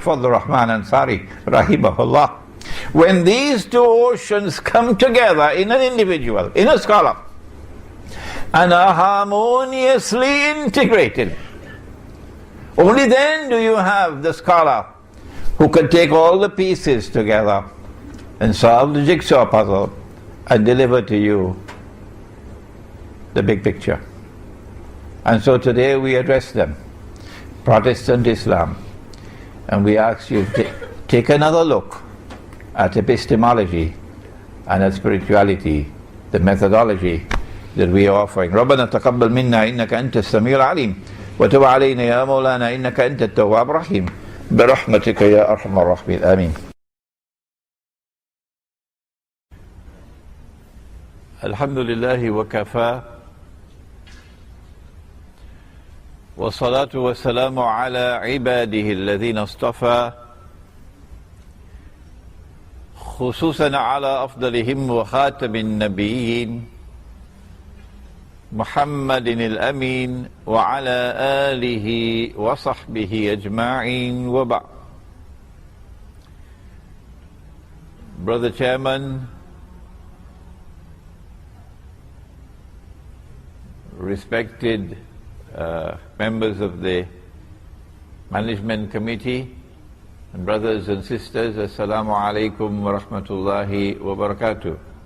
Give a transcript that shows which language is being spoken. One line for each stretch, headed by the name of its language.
English: Fadl Rahman Ansari, rahimahullah, when these two oceans come together in an individual, in a scholar, and are harmoniously integrated, only then do you have the scholar who can take all the pieces together and solve the jigsaw puzzle and deliver to you the big picture. And so today we address them, Protestant Islam, and we ask you to take another look at epistemology and at spirituality, the methodology that we are offering.
Arabic: ربنا تقبل منا إنك أنت السميع العليم وتب علينا يا مولانا إنك أنت التواب الرحيم برحمتك يا أرحم الراحمين آمين. الحمد لله وكفى والصلاة والسلام على عباده الذين اصطفى خصوصا على أفضلهم وخاتم النبيين محمد الأمين وعلى آله وصحبه أجمعين وبعد.
English: Brother Chairman, respected members of the Management Committee, And brothers and sisters, Assalamu alaikum wa rahmatullahi wa barakatuh.